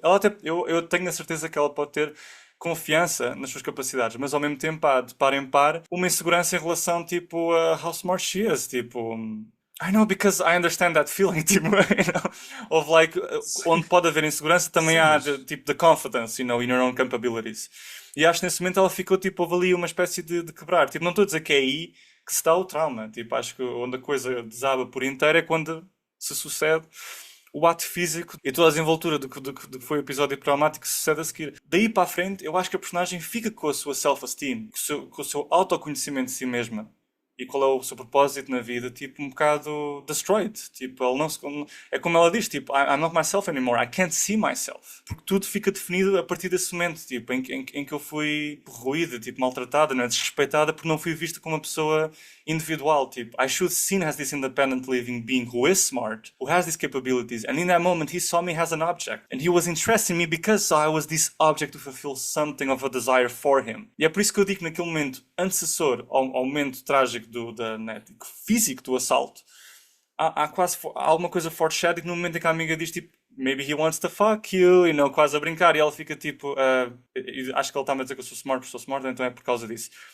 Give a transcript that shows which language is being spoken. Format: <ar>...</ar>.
<pt>Ela até, eu tenho a certeza que ela pode ter confiança nas suas capacidades, mas ao mesmo tempo há de par em par uma insegurança em relação tipo a</pt> <en>how smart she is,</en> <pt>tipo</pt> <en>I know because I understand that feeling,</en> <pt>tipo,</pt> <en>of like,</en> <pt>Sim, onde pode haver insegurança também sim, há mas.</pt> <en>tipo the confidence, in your own capabilities.</en> <pt>E acho que nesse momento ela ficou tipo, houve ali uma espécie de quebrar. Tipo, não estou a dizer que é aí que se dá o trauma. Tipo, acho que onde a coisa desaba por inteiro é quando se sucede o ato físico e toda a desenvoltura do que foi o episódio traumático que sucede a seguir. Daí para a frente, eu acho que a personagem fica com a sua self-esteem, com o seu autoconhecimento de si mesma. E qual é o seu propósito na vida, tipo, um bocado destroyed. Tipo, ele não se, é como ela diz, tipo,</pt> <en>I'm not myself anymore, I can't see myself.</en> <pt>Porque tudo fica definido a partir desse momento, tipo, em que eu fui ruída, tipo, maltratada, né, desrespeitada, porque não fui vista como uma pessoa individual.</pt> <en>Tipo, I should seen as this independent living being who is smart, who has these capabilities, and in that moment he saw me as an object. And he was interested in me because I was this object to fulfill something of a desire for him.</en> <pt>E é por isso que eu digo que naquele momento antecessor ao momento trágico físico do assalto, há alguma coisa foreshadowing no momento em que a amiga diz tipo</pt> <en>maybe he wants to fuck you,</en> <pt>e não quase a brincar, e ela fica tipo acho que ele está a dizer que eu sou smart, então é por causa disso.</pt>